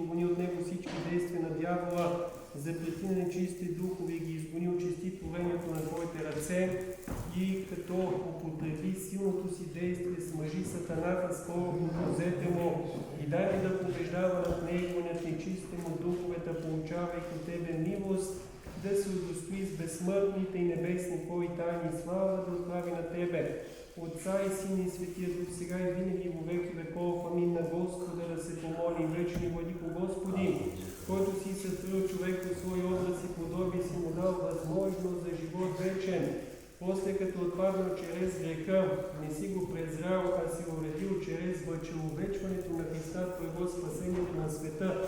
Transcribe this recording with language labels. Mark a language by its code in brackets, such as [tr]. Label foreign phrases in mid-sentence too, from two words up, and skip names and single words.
[bg] прогони от него всички действия на дявола, запрети на нечисти духове и ги изгони, очисти творението на Твоите ръце и като употреби силното си действие, смъжи сатаната скоро до козете му и дай му да побеждава над него, над нечисти му духовете, получавайки от Тебе милост, да се удостои с безсмъртните и небесни Твои тайни, слава да отправи на Тебе, Отца и Сина и Светия Дух, сега и винаги [cu] во веки веков. Амин. [bg] На Господа да се помоли, вечни владико Господи, който си сътворил човек по свой образ и подобие, си му дал възможност за живот вечен. После като отпаднал чрез греха, не си го презрял, а си уредил чрез човечването на [cu] Христа Твоего, [bg] спасението на света.